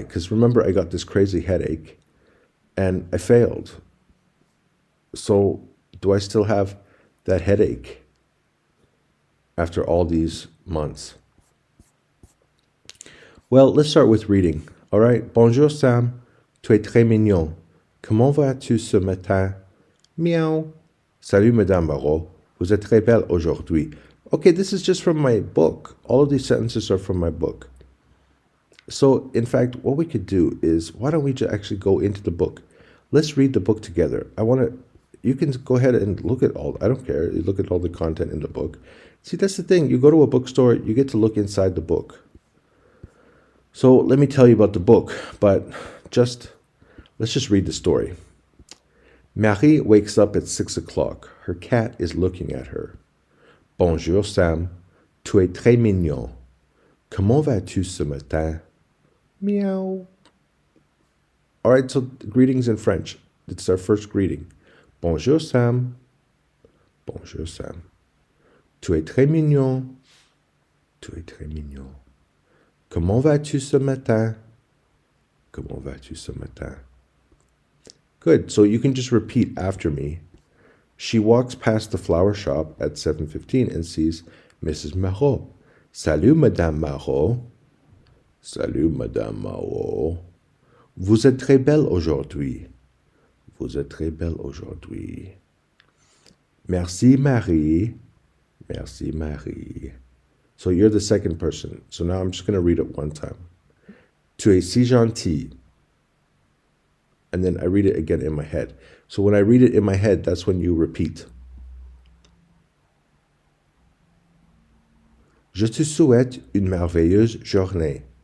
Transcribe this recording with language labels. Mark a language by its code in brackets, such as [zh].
[en] Because remember, I got this crazy headache and I failed. So do I still have that headache after all these months? Well, let's start with reading. All right. [fr] Bonjour Sam, tu es très mignon. Comment vas-tu ce matin? Meow. Salut Madame Marot, vous êtes très belle aujourd'hui. [en] Okay, this is just from my book. All of these sentences are from my book. So, in fact, what we could do is, why don't we just actually go into the book? Let's read the book together. You can go ahead and look at I don't care, you look at all the content in the book. See, that's the thing. You go to a bookstore, you get to look inside the book. So let me tell you about the book, but let's just read the story. Marie wakes up at 6 o'clock. Her cat is looking at her. [fr] Bonjour Sam, tu es très mignon. Comment vas-tu ce matin? Meow. [en] All right, so greetings in French. It's our first greeting. [fr] Bonjour Sam. Bonjour Sam. Tu es très mignon. Tu es très mignon. Comment vas-tu ce matin? Comment vas-tu ce matin? [en] Good, so you can just repeat after me. She walks past the flower shop at 7:15 and sees Mrs. [fr] Marot. Salut Madame Marot. Salut Madame Marot. Vous êtes très belle aujourd'hui. Vous êtes très belle aujourd'hui. Merci Marie. Merci Marie. [en] So you're the second person. So now I'm just going to read it one time. [fr] Tu es si gentil. [en] And then I read it again in my head. So when I read it in my head, that's when you repeat. [fr] Je te souhaite une merveilleuse journée.